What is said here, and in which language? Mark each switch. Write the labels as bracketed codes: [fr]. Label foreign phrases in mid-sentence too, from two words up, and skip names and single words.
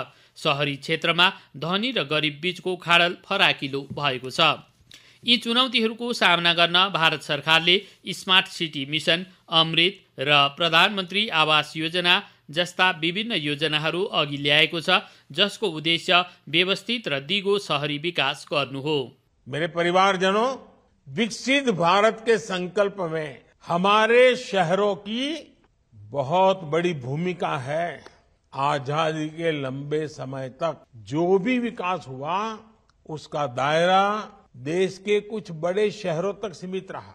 [ne] सहरी क्षेत्रमा धनी र गरिब बीचको खाडल फराकिलो भएको छ। यी चुनौतीहरूको सामना गर्न भारत सरकारले स्मार्ट सिटी मिसन, अमृत र प्रधानमन्त्री आवास योजना जस्ता विभिन्न योजनाहरू अघि ल्याएको छ, जसको उद्देश्य व्यवस्थित र दिगो सहरी विकास गर्नु हो। [hi] मेरे परिवारजनों, विकसित भारत के संकल्प में हमारे शहरों की बहुत बड़ी भूमिका है। आजादी के लंबे समय तक जो भी विकास हुआ, उसका दायरा देश के कुछ बड़े शहरों तक सीमित रहा।